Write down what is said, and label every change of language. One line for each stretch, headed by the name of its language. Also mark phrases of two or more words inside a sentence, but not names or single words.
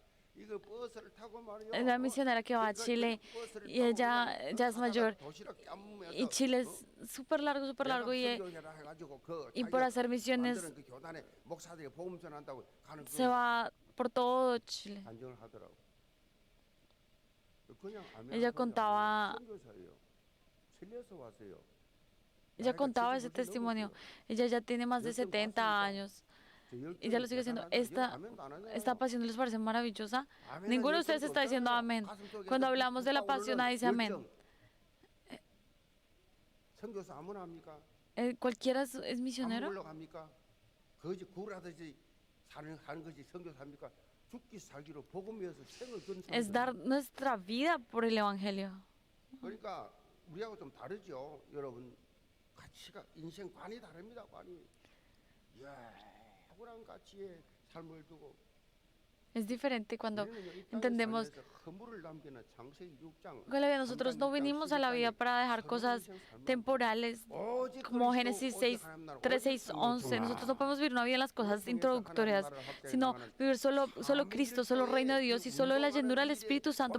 Korean: 이거 버스를 타고 말이요.
Spanish: Es la misionera que va a Chile y ella ya es mayor. Y Chile es súper largo y por hacer misiones
Korean: 그 교단에 목사들이 복음 전한다고 가는
Spanish: se va por todo Chile.
Korean: 간증을 하더라고. 그냥
Spanish: Ella contaba,
Korean: 선교사예요. 칠레에서 왔어요.
Spanish: ella contaba ese testimonio. Ella ya tiene más de 70 años. Y ya lo sigue diciendo. Esta pasión les parece maravillosa. Ninguno de ustedes está diciendo amén. Cuando hablamos de la pasión, nadie dice amén.
Korean: 선교사 아무나 합니까?
Spanish: ¿Cualquiera es misionero?
Korean: 아무걸로 합니까? 거지 구라듯이 하는 것이 선교사입니까? 죽기 살기로 복음이어서 생을 건
Spanish: Es dar nuestra vida por el evangelio.
Korean: 그러니까 우리하고 좀 다르죠, 여러분. 가치가 인생관이 다릅니다, 관이. 탁월한 가치의 삶을 두고.
Spanish: Es diferente cuando entendemos que nosotros no vinimos a la vida para dejar cosas temporales como Génesis 6, 3, 6, 11. Nosotros no podemos vivir una vida en las cosas introductorias, sino vivir solo Cristo, solo el reino de Dios y solo la llenura del Espíritu Santo.